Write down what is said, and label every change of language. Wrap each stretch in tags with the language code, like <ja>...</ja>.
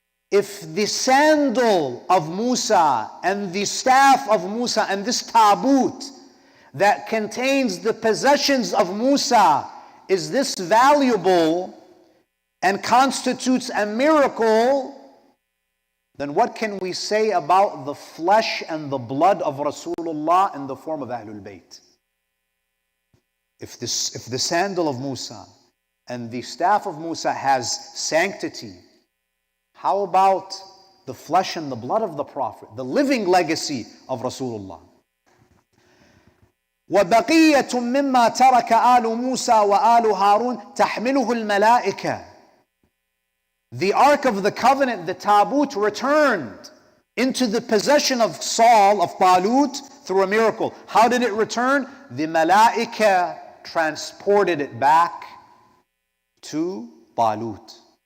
<en>If the sandal of Musa and the staff of Musa and this Talut that contains the possessions of Musa is this valuable and constitutes a miracle, then what can we say about the flesh and the blood of Rasulullah in the form of Ahlul Bayt? If the sandal of Musa and the staff of Musa has sanctity, how about the flesh and the blood of the Prophet, the living legacy of Rasulullah?</en> <ar>وبقية مما ترك آل موسى وآل هارون تحمله الملائكة.</ar> <en>The Ark of the Covenant, the Talut, returned into the possession of Saul, of Talut, through a miracle. How did it return? The Malaika transported it back to Talut.</en>